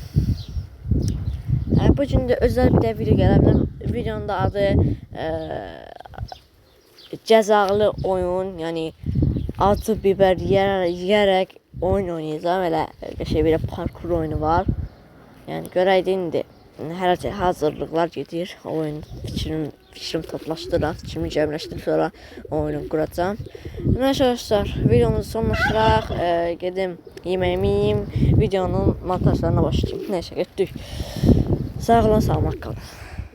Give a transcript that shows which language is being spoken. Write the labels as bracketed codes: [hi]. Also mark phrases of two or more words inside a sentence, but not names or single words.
[tr] Bu gün də özel bir video gelebilir. [az] Videonun da adı cəzalı oyun. [tr] Yani acı biber yiyerek oyun oynayacağım. [az] Elə şey bir parkur oyunu var. Yani görəydin indi. Hər hazırlıqlar gedir. Oyun fikrim toplaşdıraq, fikrimi cəmləşdirib sonra oyunu quracağam. Arkadaşlar videomuzu sonlaşdıraq. Gedim yeməyimi yeyim, videonun montajlarına başlayayım. Neyse getdik. Sağ olun, salamat qalın.